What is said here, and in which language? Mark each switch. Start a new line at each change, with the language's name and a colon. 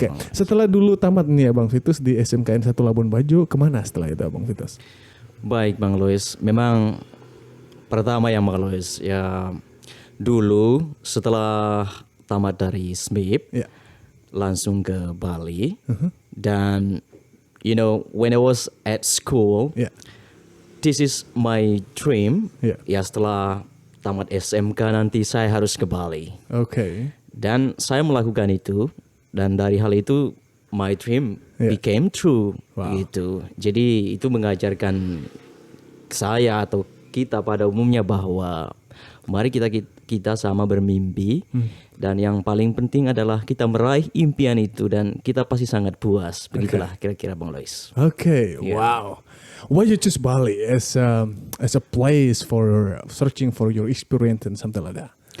Indonesian: Setelah dulu tamat nih Abang Vitus di SMKN 1 Labuan Bajo, kemana setelah itu Abang Vitus? Baik Bang Lois, memang pertama ya Bang Lois ya, dulu setelah tamat dari SMIP langsung ke Bali.
English: Dan you know when I was at school, this is my dream.
Indonesian: Ya setelah tamat SMK nanti saya harus ke Bali. Dan saya melakukan itu, dan dari hal itu
English: my dream became true
Indonesian: gitu. Jadi itu mengajarkan saya atau kita pada umumnya bahwa mari kita sama bermimpi, dan yang paling penting adalah kita meraih impian itu dan kita pasti sangat puas. Begitulah kira-kira Bang Lois. Wow.
English: Why you choose Bali as a place for searching for your experience and something like that?